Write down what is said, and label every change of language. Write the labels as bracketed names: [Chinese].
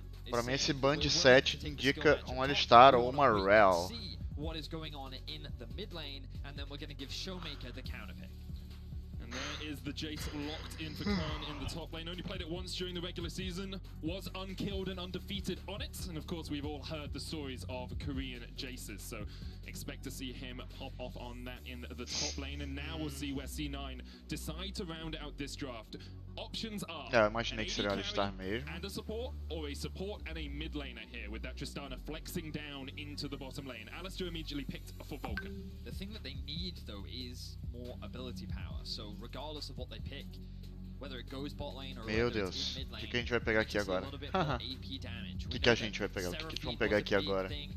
[Portuguese] Pra mim esse band set indica um Alistar ou uma Rell. [English] What is going on in the mid lane, and then we're going to give Showmaker the counter pick. And there is the Jace locked in for Khan in the top lane. Only played it once during the regular season, was unkilled and undefeated on it. And of course, we've all heard the stories of Korean Jaces. So expect to see him pop off on that in the top lane. And now we'll see where C9 decide to round out this draft. Options are [Portuguese] eu imaginei que seria Alistar mesmo. [English] And a support, or a support and a mid laner here, with that Tristana flexing down into the bottom lane. Alistair immediately picked for Vulcan. The thing that they need though is more ability power. So regardless of what they pick, whether it goes bot lane or [Portuguese] meu Deus, o que a gente vai pegar aqui agora? O que a gente vai pegar? O que eles vão pegar aqui agora?